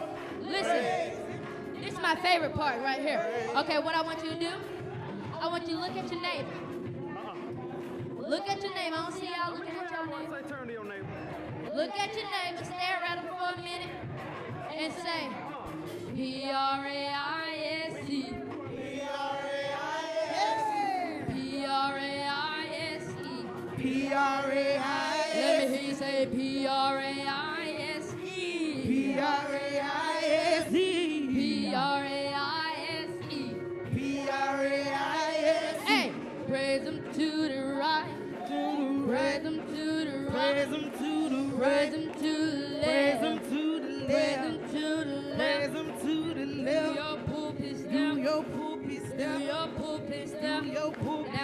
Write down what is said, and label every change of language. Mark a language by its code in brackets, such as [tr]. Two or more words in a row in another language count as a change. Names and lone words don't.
[en] Listen, this is my favorite part right here. Okay, what I want you to do, I want you to look at your neighbor. Look at your neighbor. I don't see y'all looking at your neighbor. Turn to your neighbor. Look at your neighbor, stare at him for a minute, and say, P-R-A-I-S-E. P-R-A-I-S-E. P-R-A-I-S-E. Let me hear you say P-R-A-I-S-E. P-R-A-I-S-E. P-R-A-I-S-E. P-R-A-I-S-E. Hey, praise Him to the right. Praise Him to the right. Praise Him to the Praise Him to the left. Praise Him to the Praise left. Him to the left. Praise Him to the Do left. your pulpit step. Do your pulpit Do step. your pulpit step. Do your pulpit